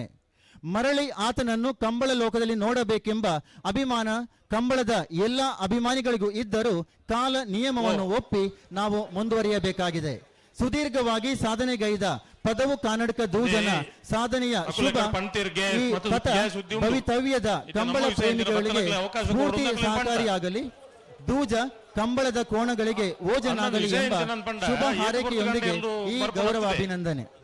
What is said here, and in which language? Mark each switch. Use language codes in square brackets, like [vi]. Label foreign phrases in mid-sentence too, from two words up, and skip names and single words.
[kn] ಮರಳಿ ಆತನನ್ನು ಕಂಬಳ ಲೋಕದಲ್ಲಿ ನೋಡಬೇಕೆಂಬ ಅಭಿಮಾನ ಕಂಬಳದ ಎಲ್ಲ ಅಭಿಮಾನಿಗಳಿಗೂ ಇದ್ದರೂ ಕಾಲ ನಿಯಮವನ್ನು ಒಪ್ಪಿ ನಾವು ಮುಂದುವರಿಯಬೇಕಾಗಿದೆ. ಸುದೀರ್ಘವಾಗಿ ಸಾಧನೆಗೈದ ಪದವು ಕರ್ನಾಟಕ ದೂಜನ ಸಾಧನೆಯ ಶುಭ ಈ ಪಥ ಭವಿತವ್ಯದ ಕಂಬಳ ಪ್ರೇಮಿಗಳಿಗೆ ಸ್ಫೂರ್ತಿ ಸಹಕಾರಿಯಾಗಲಿ. ದೂಜ ಕಂಬಳದ ಕೋಣಗಳಿಗೆ ಓಜನಾಗಲಿ ಎಂಬ ಶುಭ ಹಾರೈಕೆಯೊಂದಿಗೆ ಈ ಗೌರವ ಅಭಿನಂದನೆ.